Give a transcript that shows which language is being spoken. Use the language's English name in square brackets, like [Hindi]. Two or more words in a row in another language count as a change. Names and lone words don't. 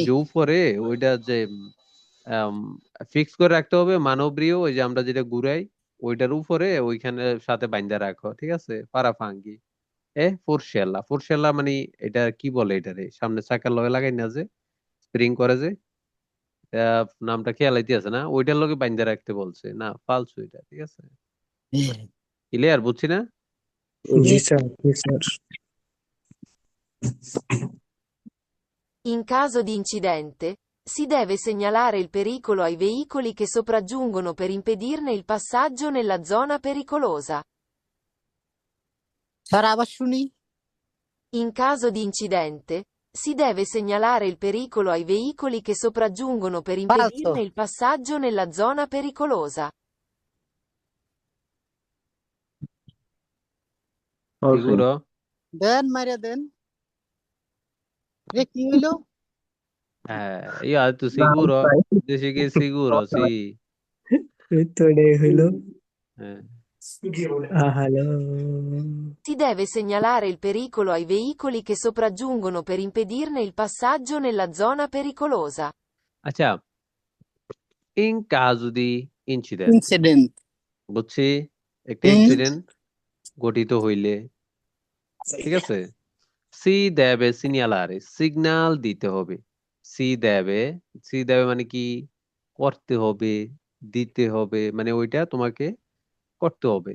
[Bangla] ওই যে উপরে ওইটা যে ফিক্স করে রাখতে হবে, মানবরীয় ওই যে আমরা যেটা ঘুরাই, ওইটার উপরে ওইখানে সাথে বাইন্ধা রাখো, ঠিক আছে, [Italian] parafanghi forcella [Bangla] মানে এটা কি বলে, এটারে সামনে চাকার লগে লাগাই না যে স্প্রিং করে যে, নামটা খেয়াল আইতেছে না, ওইটার লগে বাইন্ধা রাখতে বলছে না, ফালতু এটা, ঠিক আছে। ক্লিয়ার, বুঝছি না? জি স্যার, জি স্যার। [Italian] In caso di incidente, si deve segnalare il pericolo ai veicoli che sopraggiungono per impedirne il passaggio nella zona pericolosa. [Bangla] স্যার আবার শুনি [Italian] In caso di incidente, si deve segnalare il pericolo ai veicoli che sopraggiungono per impedirne il passaggio nella zona pericolosa. Sicuro? [Bangla] দেন মাইরা দেন রে কি হইলো [Italian] Io ho detto sicuro? Dici che è sicuro, sì. [Bangla] উত্তরে হইল Eh. হ্যালো। [Italian] Si deve segnalare il pericolo ai veicoli che sopraggiungono per impedirne il passaggio nella zona pericolosa. [Bangla] আচ্ছা, [Italian] in caso di incident, [Bangla] ইনসিডেন্ট বুঝছি, একটা ইনসিডেন্ট ঘটিত হইলে, ঠিক আছে, [Italian] si deve segnalare, [Bangla] সিগন্যাল দিতে হবে। [Italian] si deve [Bangla] মানে কি, করতে হবে, দিতে হবে, মানে ওইটা তোমাকে করতে হবে।